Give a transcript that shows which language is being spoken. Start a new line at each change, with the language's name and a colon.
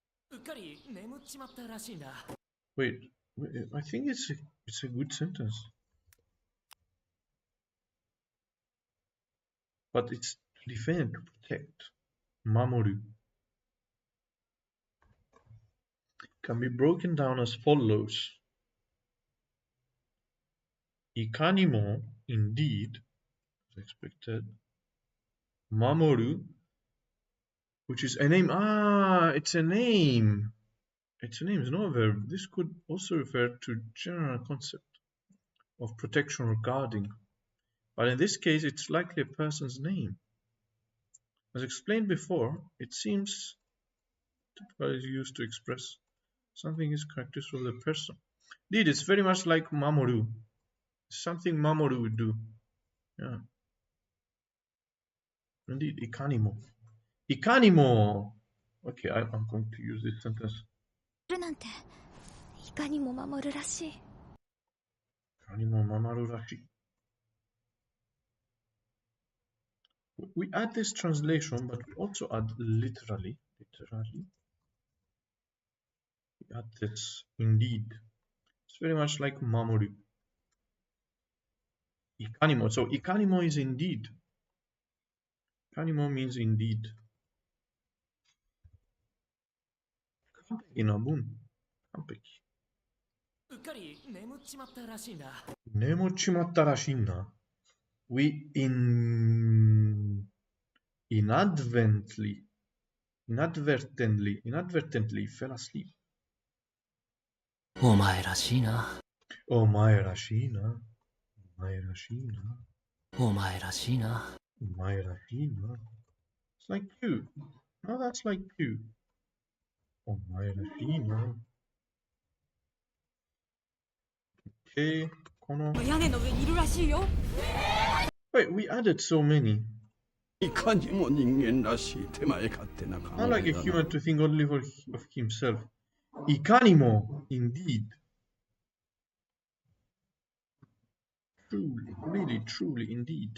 Japanese: うっかり眠っちまったらしいんだ。
English: Wait, I think it's a good sentence. But it's to defend, to protect. Mamoru. Can be broken down as follows. Ikanimo, indeed, as expected. Mamoru, which is a name. Ah, it's a name. It's a name, it's not a verb. This could also refer to general concept of protection or guarding. But in this case, it's likely a person's name. As explained before, it seems typically used to express something is characteristic of the person. Indeed, it's very much like Mamoru. Something Mamoru would do. Yeah. Indeed, Ikanimo. Ikanimo! Okay, I'm going to use this sentence.
Japanese: るなんていかにも守るらしい。いかにも守るらしい。
English: We add this translation, but we also add literally. We add this indeed. It's very much like Mamoru. Ikanimo. So Ikanimo is indeed. Ikanimo means indeed. Inabun.
Japanese: うっかり眠っちまったらしいんだ。眠っちまったらしいな。
English: We inadvertently fell asleep.
Japanese: お前らしいな。お前らしいな。お前らしいな。お前らしいな。お前らしいな。
English: It's like you. No, that's like you.
Japanese: お前らしいな。 Okay, この。屋根の上にいるらしいよ。
English: Wait, we added so many.
Japanese: いかにも人間らしい手前勝手な考えだな。
English: Not like a human to think only of himself.
Japanese: いかにも
English: indeed. Truly, really, truly, indeed.